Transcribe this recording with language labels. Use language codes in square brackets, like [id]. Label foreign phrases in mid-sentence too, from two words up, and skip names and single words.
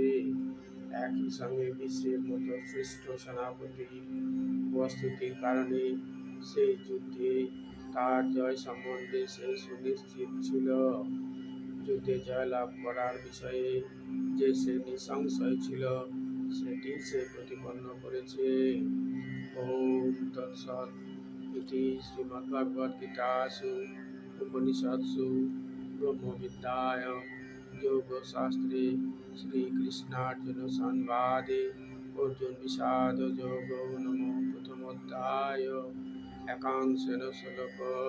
[bn] একই সঙ্গে বিশ্বের মতো শ্রেষ্ঠ সেনাপতির উপস্থিতির কারণে সেই যুদ্ধে তার জয় সম্বন্ধে সে সুনিশ্চিত ছিল। যুদ্ধে জয়লাভ করার বিষয়ে যে সে নিঃসংশয় ছিল সেটি সে প্রতিপন্ন করেছে। [sa] ওম তৎসৎ। ইতি শ্রীমদ্ভগবদ্গীতাসু উপনিষৎসু ব্রহ্মবিদ্যায়াং যোগশাস্ত্রে শ্রীকৃষ্ণার্জুন সংবাদে অর্জুন বিষাদ যোগো নমো প্রথমোধ্যায় একাংশেন শ্লোক।